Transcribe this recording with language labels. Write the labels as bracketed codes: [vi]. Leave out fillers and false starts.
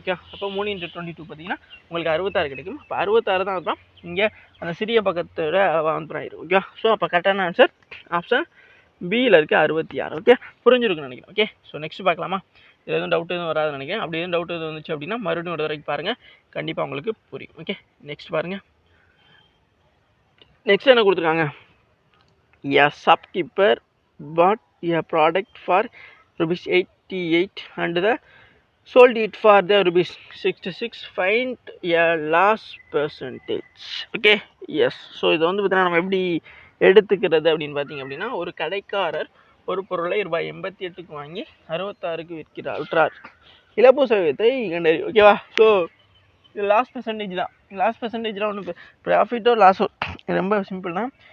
[ta] Okay அப்போ 3 × 22 பார்த்தீங்கன்னா உங்களுக்கு 66 கிடைக்கும். இப்போ 66 தான் அதுதான் இங்கே அந்த சிறிய பக்கத்தோட வந்துடும். ஓகே ஸோ அப்போ கரெக்டான ஆன்சர் ஆப்ஷன் பியில் இருக்குது 66. ஓகே புரிஞ்சிருக்குன்னு நினைக்கிறேன். ஓகே ஸோ நெக்ஸ்ட் பார்க்கலாமா? இது எதுவும் டவுட் எதுவும் வராதுன்னு நினைக்கிறேன். அப்படி எதுவும் டவுட் எதுவும் வந்துச்சு அப்படின்னா மறுபடியும் ஒரு தடவைக்கு பாருங்கள், கண்டிப்பாக உங்களுக்கு புரியும். ஓகே நெக்ஸ்ட் பாருங்கள். நெக்ஸ்ட் என்ன கொடுத்துருக்காங்க? [en] A shopkeeper bought a product for ₹88 and sold it for the ₹66. Find a loss percentage. Okay yes. [ta] So இதை வந்து பார்த்தீங்கன்னா நம்ம எப்படி எடுத்துக்கிறது அப்படின்னு பார்த்தீங்க அப்படின்னா ஒரு கடைக்காரர் ஒரு பொருளை ₹88க்கு வாங்கி 66க்கு விற்றார். இழப்பு சதவீதத்தை கண்டறி. ஓகேவா ஸோ இது லாஸ் பெர்சன்டேஜ் தான். லாஸ் பெர்சன்டேஜ்லாம் ஒன்று ப்ராஃபிட்டோ லாஸோ ரொம்ப சிம்பிள் தான்.